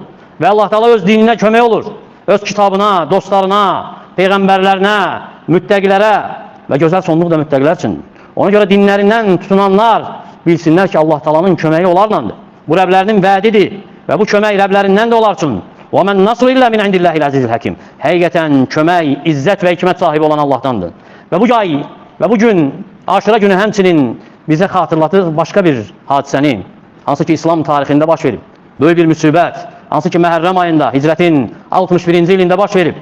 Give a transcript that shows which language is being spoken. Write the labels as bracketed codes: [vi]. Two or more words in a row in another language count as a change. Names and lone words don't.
[az] Və Allah Taala öz dininə kömək olur. Öz kitabına, dostlarına, peyğəmbərlərinə, müttəqilərə və gözəl sonluq da müttəqilər üçün. Ona görə dinlərindən tutunanlar bilsinlər ki, Allah Taala'nın köməyi onlarlandır. Bu Rəblərinin vədidir və bu kömək Rəblərindən də onlar üçün. [ar] وَمَنْ نَصْرُ إِلَّا مِنْ عِنْدِ اللّٰهِ الْعَزِيزِ الْحَكِيمِ. [az] Həqiqətən kömək, izzət və hikmət sahibi olan Allah'tandır. Və bu ay və bu gün, Aşura günü həmçinin bizə xatırlatır başqa bir hadisəni, hansı ki İslam tarixində baş verib. Böyük bir müsibət, hansı ki Məhərrəm ayında, hicrətin 61-ci ilində baş verib.